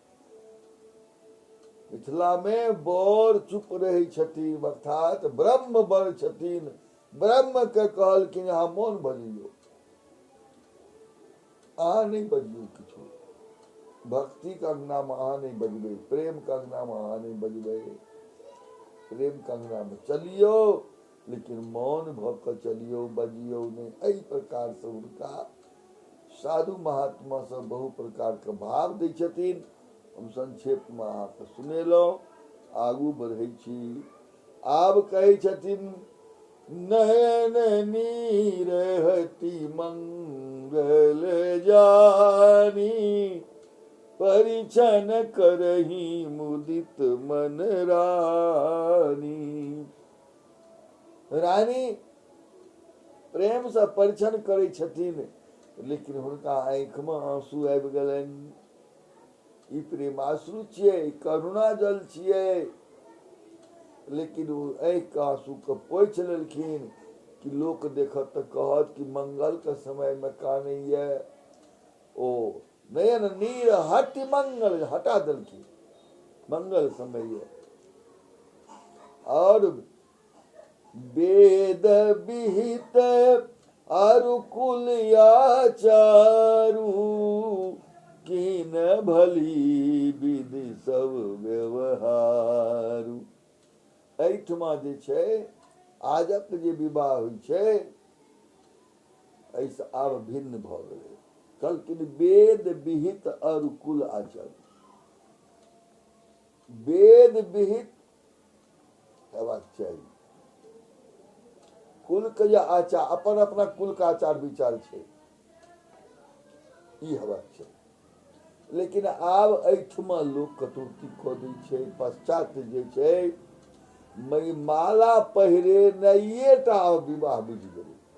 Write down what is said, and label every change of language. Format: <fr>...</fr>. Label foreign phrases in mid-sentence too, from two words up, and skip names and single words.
<mai>मिथिला में बर चुप रहे छथिन, अर्थात ब्रह्म बर छथिन, ब्रह्म के कहलखिन अहाँ मौन बजियौ, अहाँ नहीं बजियौ किछो, भक्ति के अंगना में अहाँ नहीं बजबै, प्रेम के अंगना में अहाँ नहीं बजबै, प्रेम के अंगना में चलियो लेकिन मौन भ क चलियो, बजियो नहीं। एहि प्रकार से हुनका साधु महात्मा सब बहु प्रकार के भाव दै छथिन। हम संक्षेप में अहाँके सुनेलहुँ, आगू बढ़ै छी। आब कहै छथिन</mai> <awa>नयन नीरहति मंगल जानी, परिछन करही मुदित मन रानी।</awa> <mai>रानी प्रेम से परिछन करै छथिन, लेकिन हुनका आँखि में आंसू आबि गेलनि। ई प्रेमाश्रु छियै, करुणा जल छियै, लेकिन ओ आँखि के आंसू के पोछि लेलखिन कि लोक देखत तऽ कहत कि मंगल के समय में कानैया। ओ</mai> <awa>नयन नीर हटि मंगल,</awa> <mai>हटा देलखिन, मंगल समय है।</mai> <awa>और वेद विहित अरुकुल आचारू, कीन भली विधि सब व्यवहारू।</awa> <mai>एहिठमा जे छै आजक जे विवाह होइ छै, एहिसँ आब भिन्न भऽ गेलै। कहलखिन</mai> <awa>वेद विहित अरुकुल आचारू,</awa> <mai>वेद विहित हेबाक चाही। कुल के जे आचार, अपन अपना कुल के आचार विचार छै, ई हेबाक चाही। लेकिन आब एहिठमा लोक कटौती कऽ दै छै। पश्चात जे छै माला पहिरेनाइए टा विवाह बुझि गेलै।</mai>